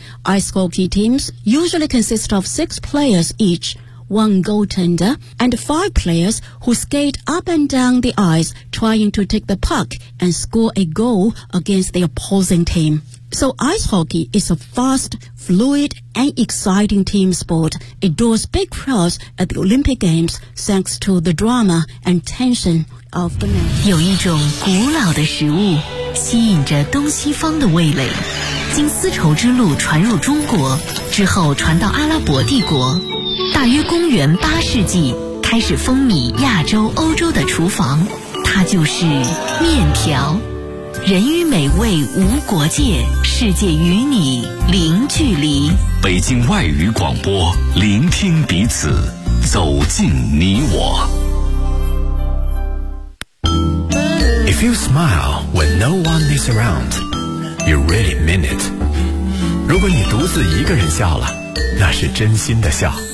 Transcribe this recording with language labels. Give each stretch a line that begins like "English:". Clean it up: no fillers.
English: Ice hockey teams usually consist of 6 players each, 1 goaltender, and 5 players who skate up and down the ice trying to take the puck and score a goal against the opposing team. So ice hockey is a fast, fluid, and exciting team sport. It draws big crowds at the Olympic Games thanks to the drama and tension of the match.
Chinese: 有一种古老的食物吸引着东西方的味蕾，经丝绸之路传入中国，之后传到阿拉伯帝国。大约公元8世纪，开始风靡亚洲、欧洲的厨房，它就是面条。人与美味无国界，世界与你零距离。北京外语广播，聆听彼此，走进你我。
English: If you smile when no one is around, you really mean it.
Chinese: 如果你独自一个人笑了，那是真心的笑。